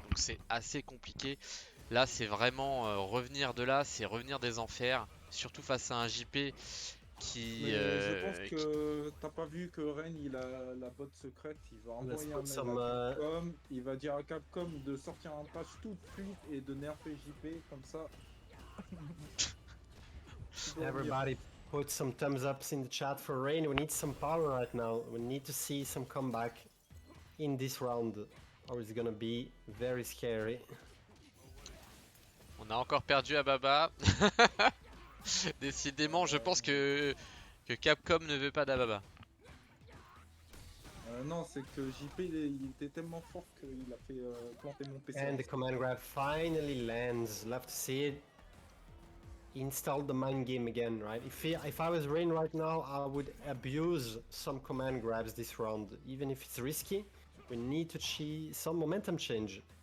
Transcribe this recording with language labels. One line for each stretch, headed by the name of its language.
French: Donc c'est assez compliqué. Là, c'est vraiment revenir de là, c'est revenir des enfers. Surtout face à un JP qui... Mais je pense que t'as pas vu que Rain il a la botte secrète, il va envoyer un mail à Capcom, il va dire à Capcom de sortir un patch tout de suite et de nerfer JP comme ça.
English: Everybody put some thumbs ups in the chat for Rain. We need some power right now. We need to see some comeback in this round, or it's gonna be very scary.
French: On a encore perdu à Baba. Décidément, je pense que Capcom ne veut pas d'Ababa. Non, c'est que JP il était tellement fort qu'il a fait planter mon PC.
English: And the command grab finally lands. Love to see it. Install the mind game again, right? If I was Rain right now, I would abuse some command grabs this round. Even if it's risky, we need to some momentum change.